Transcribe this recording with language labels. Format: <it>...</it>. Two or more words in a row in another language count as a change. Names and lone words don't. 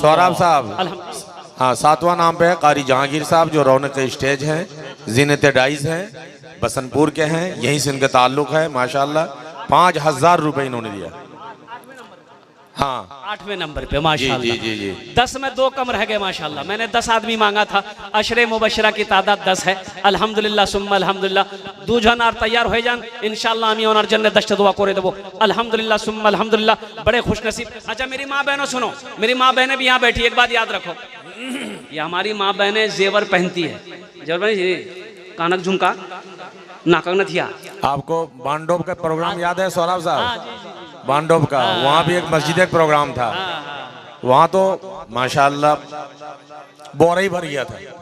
<hi>सौरभ साहब, हाँ 7वां नाम पे है कारी जहांगीर साहब, जो रौनक स्टेज हैं, जीनत डाइज हैं, बसंतपुर के हैं, यहीं से इनका ताल्लुक है। माशाल्लाह 5,000 रुपए इन्होंने दिया। हाँ 8वें नंबर पे माशाल्लाह। जी जी जी जी। 10 में 2 कम रह गए माशाल्लाह। मैंने 10 आदमी मांगा था,</hi> <ar>عشرة مبشرة</ar> <hi>की तादाद 10 है।</hi> <ar>الحمد لله ثم الحمد لله.</ar> <hi>2 जन और तैयार हो जान इंशाअल्लाह।</hi> <bn>আমি ওনার জন্য 10টা দোয়া করে দেব।</bn> <ar>الحمد لله ثم الحمد لله.</ar> <hi>बड़े खुश नसीब। अच्छा मेरी माँ बहनों सुनो, मेरी माँ बहनें भी यहाँ बैठी, एक बात याद रखो, ये हमारी माँ बहनें जेवर पहनती है, जेवर पहनती, कानक झुमका, नाकक नथिया। आपको बांडोब का प्रोग्राम याद है सौरभ साहब? बांडोब का, वहाँ भी एक मस्जिद एक प्रोग्राम था, वहाँ तो माशाल्लाह बोरा ही भर गया था।</hi>